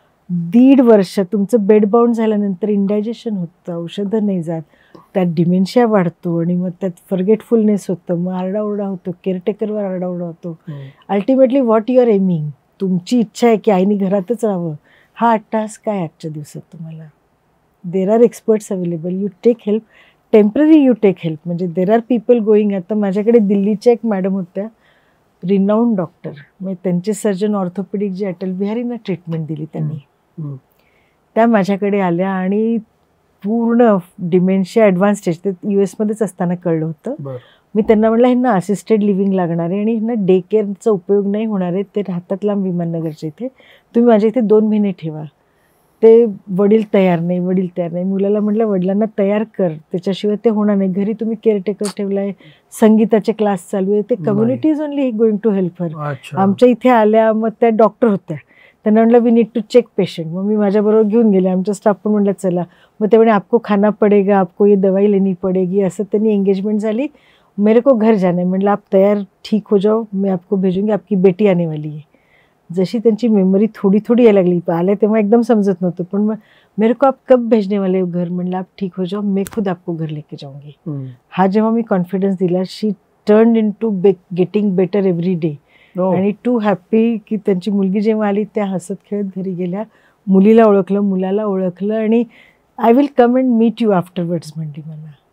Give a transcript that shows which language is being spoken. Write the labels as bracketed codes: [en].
[mr] 1.5 वर्ष तुमचं bed bound झाल्यानंतर इंडायजेशन होतं, औषधं नाही जात, त्यात डिमेन्शिया वाढतो आणि मग त्यात फॉरगेटफुलनेस होतं, मग आरडाओरडा होतो, केअरटेकरवर आरडाओरडा होतो. [en] ultimately what you are aiming, [mr] तुमची इच्छा आहे की आईने घरातच राहावं, हा अट्टाहास काय आजच्या दिवसात तुम्हाला? [en] There are experts available, you take help, temporary you take help. [mr] म्हणजे [en] There are people going. [mr] आता माझ्याकडे दिल्लीच्या एक मॅडम होत्या, रिनाऊंड डॉक्टर, म्हणजे त्यांचे सर्जन ऑर्थोपेडिक जे अटल बिहारींना ट्रीटमेंट दिली त्यांनी, त्या माझ्याकडे आल्या आणि पूर्ण डिमेन्शिया ॲडव्हान्स स्टेज, ते US मध्येच असताना कळलं होतं. मी त्यांना म्हटलं ह्यांना असिस्टेड लिव्हिंग लागणार आहे आणि ह्यांना डे केअरचा उपयोग नाही होणार आहे, ते राहतात लांब विमाननगरच्या इथे, तुम्ही माझ्या इथे 2 महिने ठेवा. ते वडील तयार नाही. मुलाला म्हटलं वडिलांना तयार कर, त्याच्याशिवाय ते होणार नाही. घरी तुम्ही केअरटेकर ठेवलाय, संगीताचे क्लास चालू आहे, ते [en] Community is only going to help her. [mr] आमच्या इथे आल्या, मग त्या डॉक्टर होत्या, त्यांना म्हटलं [en] We need to check patient. [mr] मग मी माझ्याबरोबर घेऊन गेले, आमचा स्टाफ पण म्हटलं चला. मग ते म्हणे [hi] आपको खाना पडेगा, आपको ये दवाई लेनी पडेगी, [mr] असं त्यांनी एंगेजमेंट झाली. [hi] मेरे को घर जाना है. म्हटलं आप तयार ठीक हो जाओ, मैं आपको भेजूंगी, आपकी बेटी आने वाली है. [mr] जशी त्यांची मेमरी थोडी थोडी यायला लागली, आल्या तेव्हा एकदम समजत नव्हतं, पण मग [hi] मेरे को आप कब भेजने वाले हो घर? [mr] म्हटलं [hi] आप ठीक हो जाओ, मैं खुद आपको घर लेके जाऊंगी. [mr] हा जेव्हा मी कॉन्फिडन्स दिला, [en] she turn in to getting better every day [mr] आणि टू हॅपी की त्यांची मुलगी जेव्हा आली त्या हसत खेळत घरी गेल्या, मुलीला ओळखलं, मुलाला ओळखलं आणि [en] I will come and meet you afterwards [mr] म्हणली मला.